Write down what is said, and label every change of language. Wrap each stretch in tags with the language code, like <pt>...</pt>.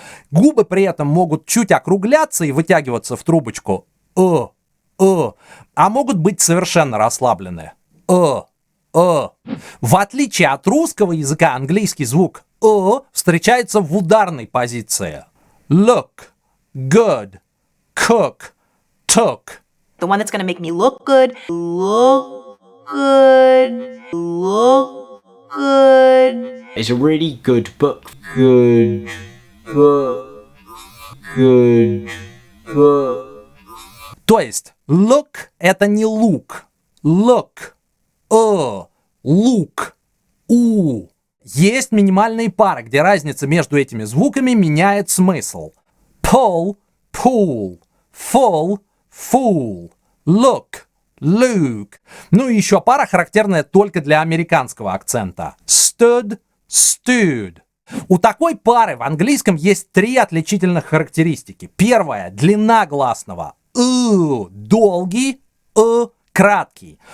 <ru>Губы при этом могут чуть округляться и вытягиваться в трубочку. А могут быть совершенно расслаблены. В отличие от русского языка, английский звук встречается в ударной позиции.</ru> <en>Look, good, cook, took. The one that's going to make me look good, look good, look good. It's a really good book. Good book. Good book.</en> <ru>То есть look это не look.</ru> <en>Look.</en> <ru>Лук, Есть минимальные пары, где разница между этими звуками меняет смысл.</ru> <en>Pull, pool, full, fool, look, Luke.</en> <ru>Ну и еще пара, характерная только для американского акцента.</ru> <en>Stood, stood.</en> <ru>У такой пары в английском есть три отличительных характеристики. Первая — длина гласного. Долгий, краткий.</ru>